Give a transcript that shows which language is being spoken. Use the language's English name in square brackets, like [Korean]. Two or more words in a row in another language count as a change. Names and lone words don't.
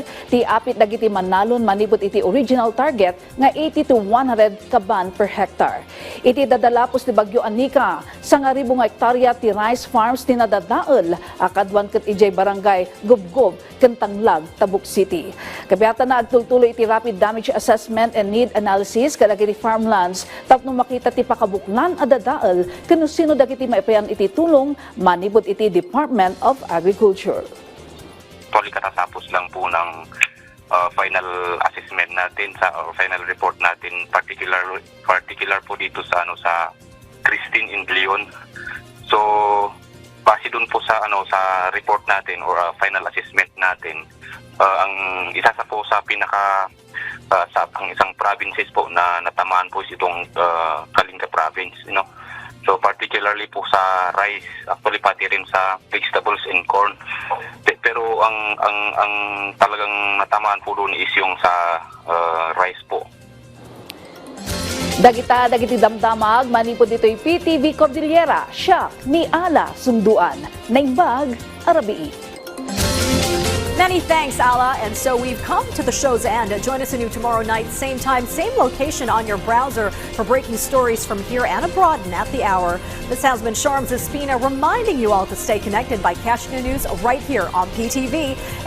[Iloko] Ti apit dagiti mannalon manibot iti [English] original target [Iloko] nga 80 to 100 kaban [English] per hectare. [Iloko] Iti dadalapos ti Bagyo Nika, 1,000 hektarya ti [English] rice farms [Iloko] ti nadadael akadwan ket ijay barangay Gubgob, Kentanglag, Tabuk City. Kabiatan na agtultuloy iti [English] rapid damage assessment and need analysis [Iloko] kadagiti farmlands tapno makita ti pakabuklan a dadael kano sino dagiti maipayan iti tulong manibot iti Department of Agriculture. [Filipino] Actually katatapos lang po ng [English] final assessment [Filipino] natin or [English] final report [Filipino] natin, particular po dito sa sa Kristine and Nika. So base dun po sa sa report natin or [English] final assessment [Filipino] natin, ang isa po sa pinaka sa ang isang provinces po na natamaan po itong Kalinga province, [English] So particularly [Filipino] po sa rice, actually pati rin sa [English] vegetables and corn. [Filipino] Pero ang talagang natamaan po doon is yung sa rice po. [Iloko] Dagiti damdamag manipod dito'y PTV Cordillera, siya ni Ala Sunduan, naimbag Arabii. [English] Many thanks, Ala. And so we've come to the show's end. Join us anew tomorrow night, same time, same location on your browser for breaking stories from here and abroad and at the hour. This has been Sharms Espina reminding you all to stay connected by catching the news right here on PTV.